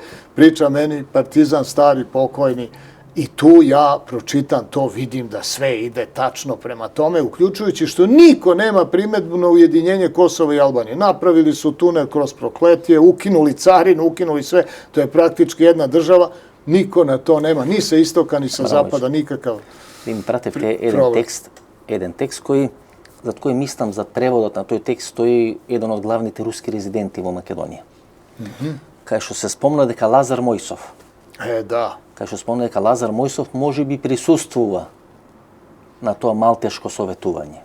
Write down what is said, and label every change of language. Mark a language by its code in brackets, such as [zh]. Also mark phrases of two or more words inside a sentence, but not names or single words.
[sr] Priča meni partizan stari, pokojni. I tu ja pročitam to, vidim da sve ide tačno prema tome, uključujući što niko nema primedbu na ujedinjenje Kosova i Albanije. Napravili su tunel kroz Prokletije, ukinuli carinu, ukinuli sve, to je praktički jedna država, niko na to nema, ni sa istoka, ni sa zapada, nikakav [mk] ми пратевте еден текст за кој мислам за преводот на тој текст стои еден од главните руски резиденти во Македонија. Кај што се спомна дека Лазар Мојсов. Кај што спомна дека Лазар Мојсов можеби присуствува на тоа малтешко советување.